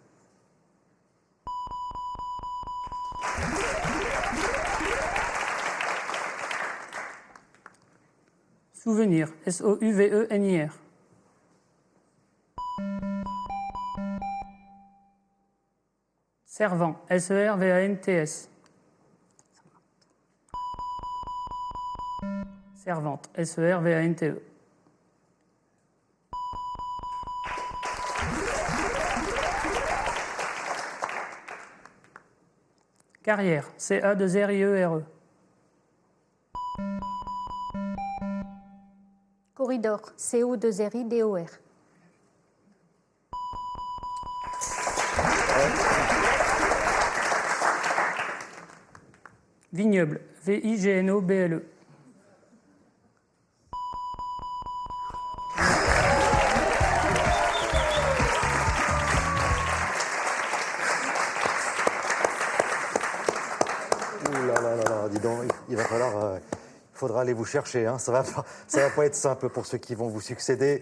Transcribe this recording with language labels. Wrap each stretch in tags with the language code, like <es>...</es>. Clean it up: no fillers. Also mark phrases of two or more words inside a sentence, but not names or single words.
<fr>Souvenir, S-O-U-V-E-N-I-R. Servant, S-E-R-V-A-N-T-S. Servante, S-E-R-V-A-N-T-E. Carrière, C-A-2-R-I-E-R-E. Corridor, C-O-2-R-I-D-O-R. Vignoble, V-I-G-N-O-B-L-E. Ouh là là là là, dis donc, il va falloir... il faudra aller vous chercher, hein. Ça va pas être simple pour ceux qui vont vous succéder.</fr>